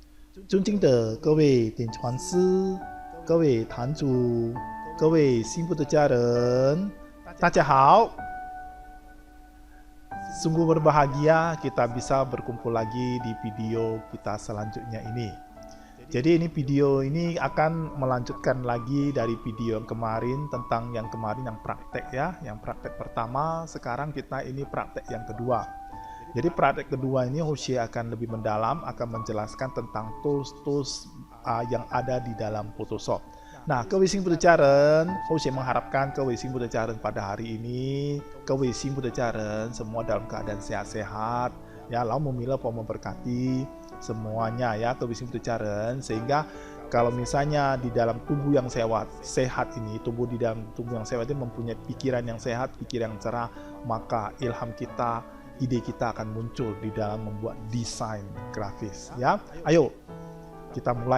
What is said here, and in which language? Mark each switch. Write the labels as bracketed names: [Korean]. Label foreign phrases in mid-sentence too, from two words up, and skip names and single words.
[Chinese] 尊敬的各位点传师、各位坛主、各位幸福的家人，大家好。 [Indonesian] Sungguh berbahagia kita bisa berkumpul lagi di video kita selanjutnya ini. Jadi ini video ini akan melanjutkan lagi dari video yang kemarin tentang yang kemarin yang praktek ya. Yang praktek pertama, sekarang kita ini praktek yang kedua. Jadi praktek kedua ini Hosea akan lebih mendalam, akan menjelaskan tentang tools-tools yang ada di dalam Photoshop. Nah, [Chinese] 各位幸福的家人 [Indonesian] ，Hosea mengharapkan [Chinese] 各位幸福的家人 [Indonesian] pada hari ini， [Chinese] 各位幸福的家人 [Indonesian] semua dalam keadaan sehat-sehat, ya, Allah memilah memberkati semuanya ya, [Chinese] 各位幸福的家人, [Indonesian] sehingga kalau misalnya di dalam tubuh yang sehat ini, tubuh di dalam tubuh yang sehat ini mempunyai pikiran yang sehat, pikiran yang cerah, maka ilham kita, ide kita akan muncul di dalam membuat desain grafis ya. Ayo kita mulai.